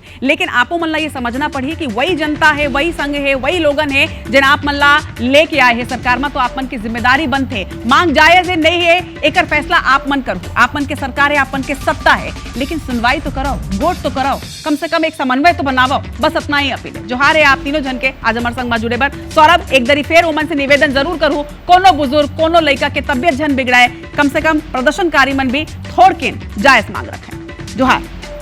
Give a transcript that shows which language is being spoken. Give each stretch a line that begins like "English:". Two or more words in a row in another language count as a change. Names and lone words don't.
Chhattisgarhi: लेकिन आपो मन ला ये समझना पड़ी कि वही जनता है, वही संघ है, वही लोगन है जिन आप मन ला लेके आए है सरकार में, तो आप मन की जिम्मेदारी बनते मांग जायज है नहीं है एकर फैसला आप मन करो, आप मन के सरकार है, आप मन के सत्ता है, लेकिन सुनवाई तो करो, वोट तो करो, कम से कम एक समन्वय तो बनाओ। बस अपना ही अपील है। जोहार है आप तीनों जन के आज हमारे संग में जुड़े बर। सौरभ एक दरी फेर ओमन से निवेदन जरूर करूं, कोनो बुजुर्ग कोनो लड़का के तबियत झन बिगड़ाए, कम से कम प्रदर्शनकारी मन भी थोड़ के जायज मांग रखे। जोहार।